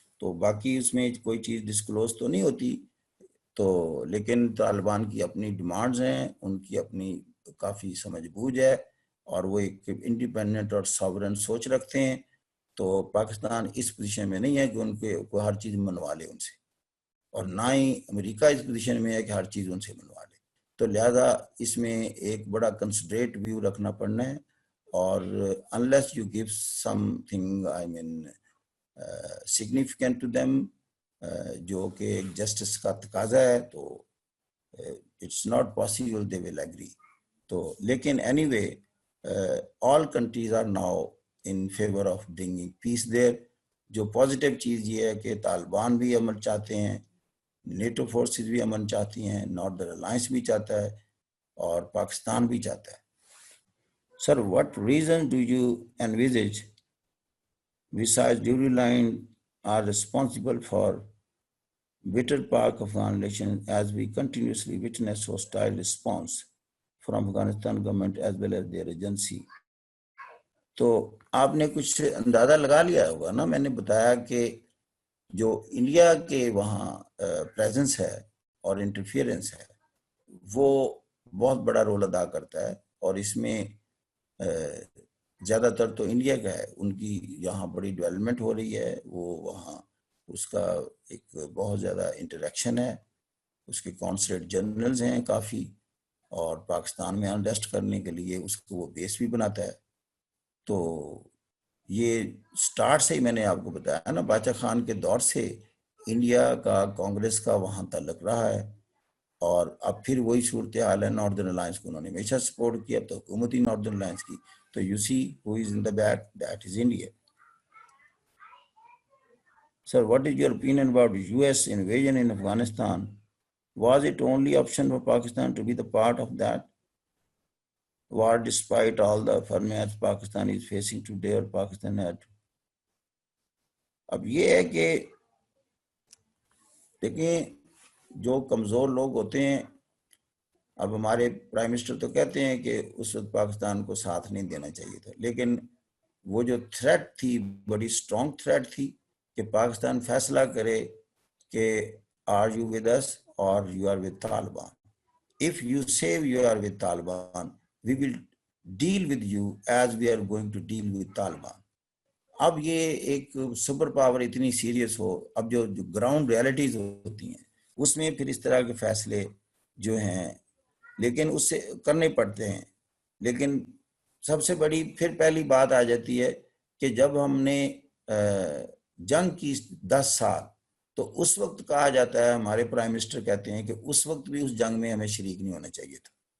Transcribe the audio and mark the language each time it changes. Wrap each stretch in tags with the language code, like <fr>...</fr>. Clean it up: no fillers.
<ur>تو باقی اس میں کوئی چیز ڈسکلوز تو نہیں ہوتی. تو لیکن طالبان کی اپنی ڈیمانڈز ہیں، ان کی اپنی کافی سمجھ بوجھ ہے، اور وہ ایک انڈیپینڈنٹ اور ساورن سوچ رکھتے ہیں. تو پاکستان اس پوزیشن میں نہیں ہے کہ ان کو ہر چیز منوا لے ان سے، اور نہ ہی امریکہ اس پوزیشن میں ہے کہ ہر چیز ان سے منوا لے. تو لہذا اس میں ایک بڑا کنسیڈریٹ ویو رکھنا پڑنا ہے.</ur> <en>اور unless you give something I mean significant to them</en> <ur>جو کہ ایک جسٹس کا تقاضا ہے،</ur> <en>تو it's not possible they will agree. تو لیکن anyway all countries are now in favor of bringing peace there.</en> <ur>جو پازیٹیو چیز یہ ہے کہ طالبان بھی امن چاہتے ہیں، نیٹو فورسز بھی امن چاہتی ہیں، ناردرن الائنس بھی چاہتا ہے، اور پاکستان بھی چاہتا ہے.</ur> <en>Sir, what reasons do you envisage besides duty line are responsible for bitter Pak-Afghan relations as we continuously witness hostile response from Afghanistan government as well as their agency?</en> <ur>تو آپ نے کچھ اندازہ لگا لیا ہوگا نا، میں نے بتایا کہ جو انڈیا کے وہاں پریزنس ہے اور انٹرفیئرنس ہے وہ بہت بڑا رول ادا کرتا ہے، اور اس میں زیادہ تر تو انڈیا کا ہے. ان کی یہاں بڑی ڈیولپمنٹ ہو رہی ہے، وہ وہاں اس کا ایک بہت زیادہ انٹریکشن ہے، اس کے کانسلیٹ جنرلز ہیں کافی، اور پاکستان میں انڈسٹ کرنے کے لیے اس کو وہ بیس بھی بناتا ہے. تو یہ سٹارٹ سے ہی میں نے آپ کو بتایا نا، باچا خان کے دور سے انڈیا کا کانگریس کا وہاں تعلق رہا ہے. اور اب پھر وہی صورتحال ہے. ناردرن الائنس کو انہوں نے ہمیشہ سپورٹ کیا, اب تو حکومت ہی ناردرن الائنس کی.</ur> <en>تو you see who is in the back, that is India. Sir, what is your opinion about US invasion in Afghanistan? Was it only option for Pakistan to be the part of that war despite all the furmats Pakistan is facing today, or Pakistan had?</en> <ur>اب یہ ہے کہ دیکھیں جو کمزور لوگ ہوتے ہیں, اب ہمارے پرائم منسٹر تو کہتے ہیں کہ اس وقت پاکستان کو ساتھ نہیں دینا چاہیے تھا, لیکن وہ جو تھریٹ تھی بڑی اسٹرانگ تھریٹ تھی کہ پاکستان فیصلہ کرے کہ</ur> <en>Are you with us or you are with Taliban. If you say you are with Taliban, we will deal with you as we are going to deal with Taliban.</en> <ur>اب یہ ایک سپر پاور اتنی سیریس ہو, اب جو گراؤنڈ ریالٹیز ہوتی ہیں اس میں پھر اس طرح کے فیصلے جو ہیں لیکن اس سے کرنے پڑتے ہیں. لیکن سب سے بڑی پھر پہلی بات آ جاتی ہے کہ جب ہم نے جنگ کی 10 سال, تو اس وقت کہا جاتا ہے, ہمارے پرائم منسٹر کہتے ہیں کہ اس وقت بھی اس جنگ میں ہمیں شریک نہیں ہونا چاہیے تھا.</ur>